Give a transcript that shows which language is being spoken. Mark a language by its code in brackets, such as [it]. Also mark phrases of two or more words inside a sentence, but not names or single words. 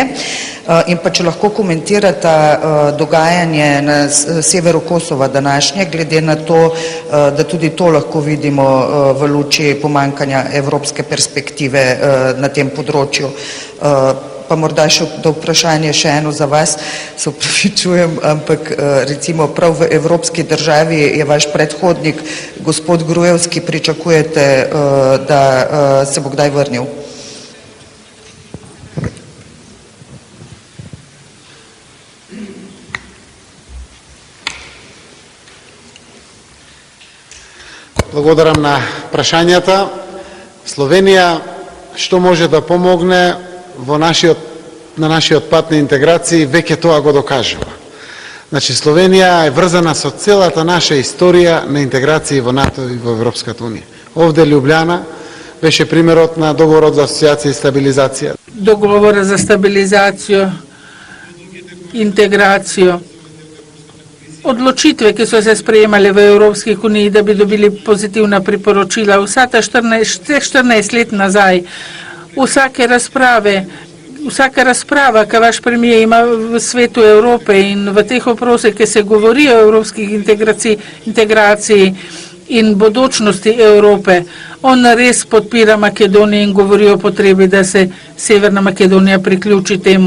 [sl] In pa če lahko komentirata dogajanje na severu Kosova današnje, glede na to, da tudi to lahko vidimo v luči pomankanja evropske perspektive na tem področju. Pa morda še do vprašanje še eno za vas, se opravičujem, ampak recimo prav v evropski državi je vaš predhodnik, gospod Gruevski, pričakujete, da se bo kdaj vrnil? [mk] Благодарам на прашањата. Словенија што може да помогне на нашиот пат на интеграција, веќе тоа го докажува. Значи, Словенија е врзана со целата наша историја на интеграција во НАТО и во Европската Унија. Овде Лјубљана беше примерот на договорот за асоциација и стабилизација. Договорот за стабилизација, интеграција, [sl] odločitve, ki so se sprejemale v Evropski uniji, da bi dobili pozitivna priporočila. Vsaka 14 let nazaj, vsaka razprava, ki vaš premijer ima v svetu Evrope in v teh vprašanjih, ki se govori o evropskih integraciji in bodočnosti Evrope, on res podpira Makedonijo in govori o potrebi, da se Severna Makedonija priključi temu.